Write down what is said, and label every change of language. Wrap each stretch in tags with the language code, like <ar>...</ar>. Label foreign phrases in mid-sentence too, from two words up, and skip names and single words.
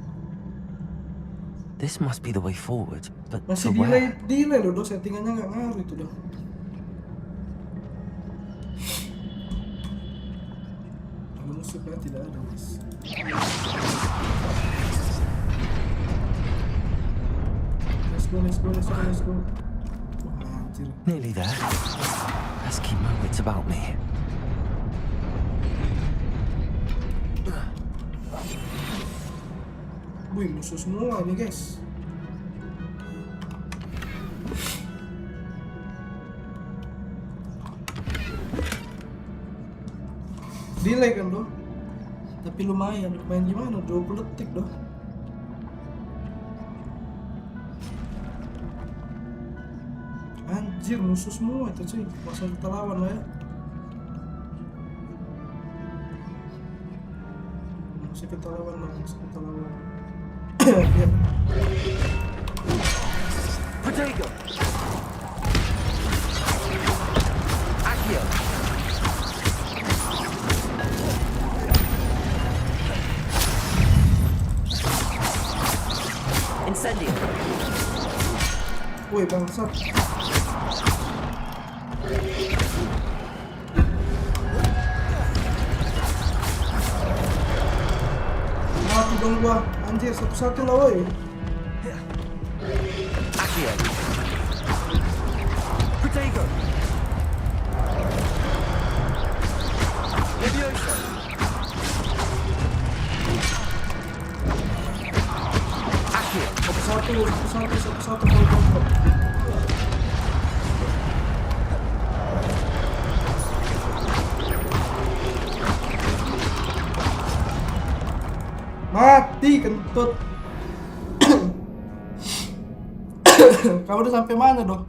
<en>This must be the way forward, but</en> <id>Masih</id> <en>to where?</en> <id>delay loh dong, settingannya nggak ngaruh itu dong. Ada musuh kan? Tidak ada mas.</id> <en>Let's go.</en> <id>Wah, anjir.</id> <en>Nearly there. Let's keep my wits about me.</en> <id>Wih, musuh semua ini guys. Delay kan doh. Tapi lumayan gimana? 20 detik doh. Anjir, musuh semua itu cuy. Masa kita lawan lah ya. Masih kita lawan. Ya.</id> <la>Protego! Accio! Incendio!</la> <id>Woi bangsat. Mati dong gua. Anjir, satu-satu lah woi.</id> <la>Accio! Protego! Levioso! Accio!</la> <id>Satu kalau. Mati kentut. Kamu udah sampai mana dong?</id>